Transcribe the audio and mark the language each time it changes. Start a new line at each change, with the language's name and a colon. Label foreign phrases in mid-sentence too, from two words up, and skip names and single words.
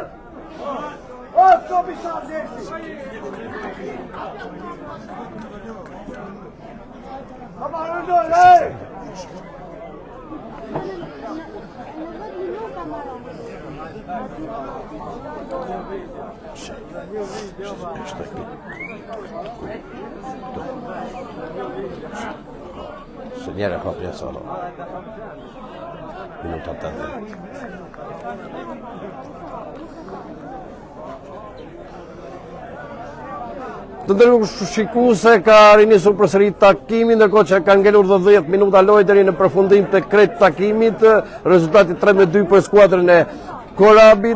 Dutch: Wat, kom eens aan, kom aan, nu loopt, hé!
Italian: Segnare proprio solo. Minuto 80.
Albanian: Të nderuar shikuese, ka rinisur përsëri takimi, ndërkohë që kanë ngelur 10 minuta lojë deri në përfundim të krejt takimit. Rezultati 3-2 për skuadrën e Korabit.